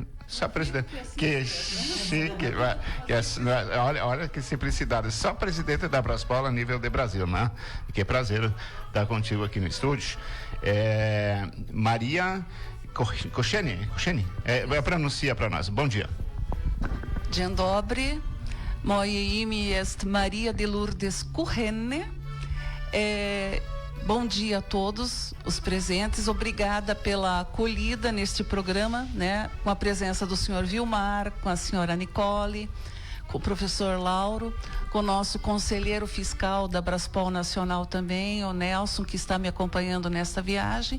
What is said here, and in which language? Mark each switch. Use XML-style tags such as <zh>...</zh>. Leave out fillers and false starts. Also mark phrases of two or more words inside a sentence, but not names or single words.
<pt>Que chique. Olha que simplicidade. Só presidente da Braspola a nível de Brasil, né? Que prazer estar contigo aqui no estúdio. Maria Koszeni. Pronuncia para nós. Bom dia.</pt> <pl>Dzień dobry, moje imię jest Maria de Lourdes Kuchenne.</pl> <pt>Bom dia a todos os presentes, obrigada pela acolhida neste programa, né? Com a presença do senhor Vilmar, com a senhora Nicole, com o professor Lauro, com o nosso conselheiro fiscal da Braspol Nacional também, o Nelson, que está me acompanhando nesta viagem.</pt>